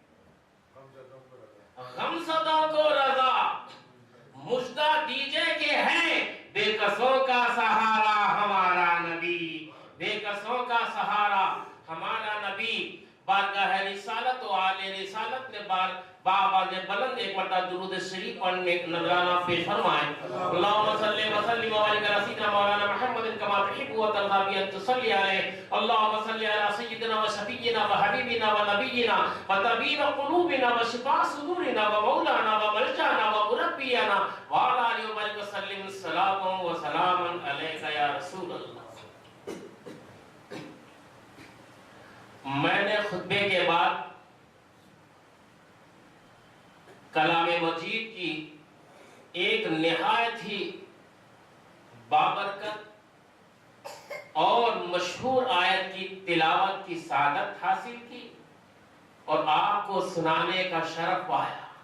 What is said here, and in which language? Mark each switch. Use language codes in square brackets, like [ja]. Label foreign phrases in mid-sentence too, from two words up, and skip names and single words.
[ur] غمزدوں کو رضا مژدہ دیجئے کہ ہے، بے کسوں کا سہارا ہمارا نبی، بے کسوں کا سہارا ہمارا نبی، بارگاہ رسالت و آل رسالت میں باواز بلند ایک مرتبہ درود شریف پڑھنے ایک نذرانہ پیش فرمائیں، [ar] اللہم صلی وسلم وبارک علی سیدنا مولانا محمد کما تحب و ترضی ان تصلی علیہ، اللہم صلی علی سیدنا و شفیعنا و حبیبنا و نبینا و طبیب قلوبنا و شفاء صدورنا و مولانا و ملجانا و مربینا و علی آلہ وبارک وسلم، صلاۃ و سلام علیک یا رسول اللہ۔ [ur] میں نے خطبے کے بعد کلام مجید کی ایک نہایت ہی بابرکت اور مشہور آیت کی تلاوت کی سعادت حاصل کی اور آپ کو سنانے کا شرف پایا۔